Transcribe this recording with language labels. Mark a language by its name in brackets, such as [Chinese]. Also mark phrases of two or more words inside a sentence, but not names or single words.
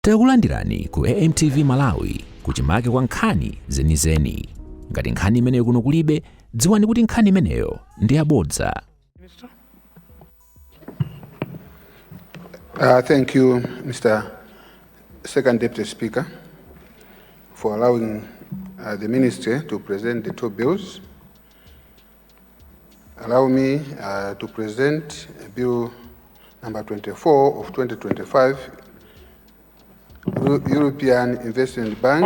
[Nyanja] Takulandirani ku AMTV Malawi kuchimake kwa nkhani zenizeni. Ngati nkhani imeneyo kuno kulibe, dziwani kuti nkhani imeneyo ndi yabodza. [English] Thank you, Mr. Second Deputy Speaker, for allowing the Ministry to present the two bills. Allow me to present Bill number 24 of 2025, European Investment Bank.